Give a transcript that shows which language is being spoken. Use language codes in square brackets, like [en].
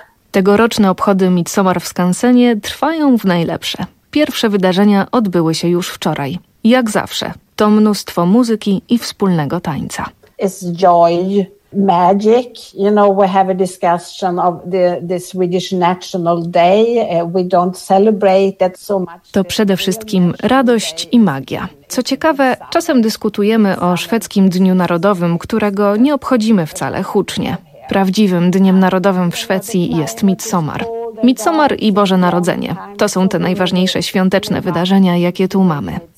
[pl] Tegoroczne obchody Midsommar w Skansenie trwają w najlepsze. Pierwsze wydarzenia odbyły się już wczoraj. Jak zawsze, to mnóstwo muzyki i wspólnego tańca. [en] It's joy. Magic, you know, we have a discussion of the Swedish National Day. We don't celebrate that so much. [pl] To przede wszystkim radość i magia. Co ciekawe, czasem dyskutujemy o szwedzkim Dniu Narodowym, którego nie obchodzimy wcale hucznie. Prawdziwym Dniem Narodowym w Szwecji jest Midsommar. Midsommar i Boże Narodzenie to są te najważniejsze świąteczne wydarzenia, jakie tu mamy.